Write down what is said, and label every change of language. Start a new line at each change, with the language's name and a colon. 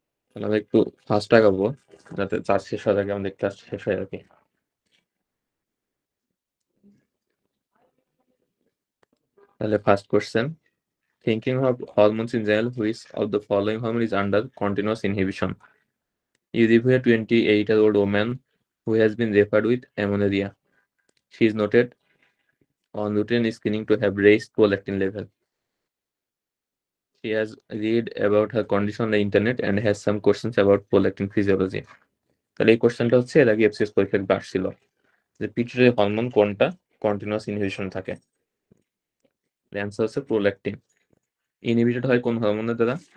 Bangla: তাহলে আমি একটু ফাস্ট আগাবো যাতে চার্জ শেষ হওয়ার আগে আমাদের ক্লাস শেষ হয় আরকি।
English: তাহলে first question, thinking of hormones in general, which of the following hormone is under continuous inhibition? You review a 28-year-old woman who has been referred with amenorrhea. She is noted on routine screening to have raised prolactin level. She has read about her condition on the internet and has some questions about prolactin physiology.
Bangla: তাহলে এই কোশ্চেনটা হচ্ছে এর আগে FCS পরীক্ষায় আসছিল যে pituitary hormone কোনটা কন্টিনিউয়াস ইনহিবিশন থাকে। অ্যান্সার হচ্ছে প্রোল্যাকটিন। ইনহিবিটেড হয় কোন হরমোনের দ্বারা?